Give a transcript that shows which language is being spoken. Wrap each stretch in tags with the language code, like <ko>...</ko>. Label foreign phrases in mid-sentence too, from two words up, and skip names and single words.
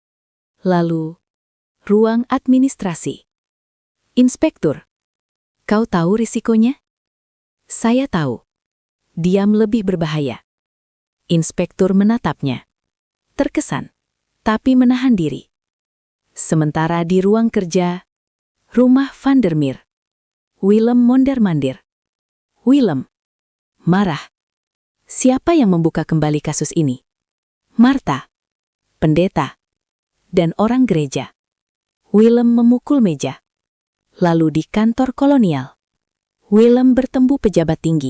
<id>Lalu, ruang administrasi. Inspektur, kau tahu risikonya? Saya tahu. Diam lebih berbahaya. Inspektur menatapnya. Terkesan, tapi menahan diri. Sementara di ruang kerja, rumah Van der Meer. Willem mondar-mandir. Willem. Marah. Siapa yang membuka kembali kasus ini? Martha. Pendeta. Dan orang gereja. Willem memukul meja. Lalu di kantor kolonial. Willem bertemu pejabat tinggi.</id>